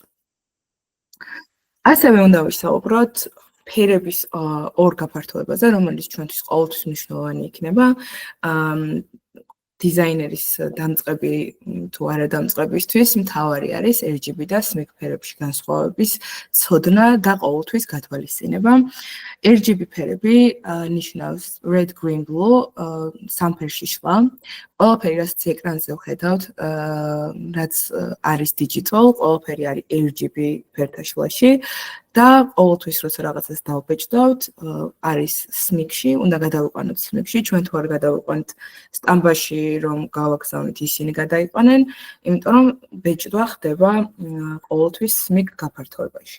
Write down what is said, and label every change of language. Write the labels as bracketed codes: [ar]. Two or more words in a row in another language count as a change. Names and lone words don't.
[ka] ასევე უნდა ვისაუბროთ ფერების ორ გაფართოებაზე, რომელიც ჩვენთვის ყოველთვის მნიშვნელოვანი იქნება. დიზაინერის დამწყები თუ არა დამწყებისთვის მთავარი არის RGB და SMIC ფერებში განსხვავების ცოდნა და ყოველთვის გათვალისწინება. RGB ფერები ნიშნავს [en] red, green, blue, [ka] სამ ფერში შლა. ყველაფერი, რაც ეკრანზე ვხედავთ, რაც არის digital, ყველაფერი არის RGB ფერთა შლაში. და ყოველთვის როცა რაღაცას დავბეჭდავთ, არის SMIC-ში, უნდა გადავიყვანოთ SMIC-ში, ჩვენ თუ არ გადავიყვანთ სტამბაში, რომ გავაგზავნით, ისინი გადაიყვანენ, იმიტომ რომ ბეჭდვა ხდება ყოველთვის SMIC გაფართოებაში.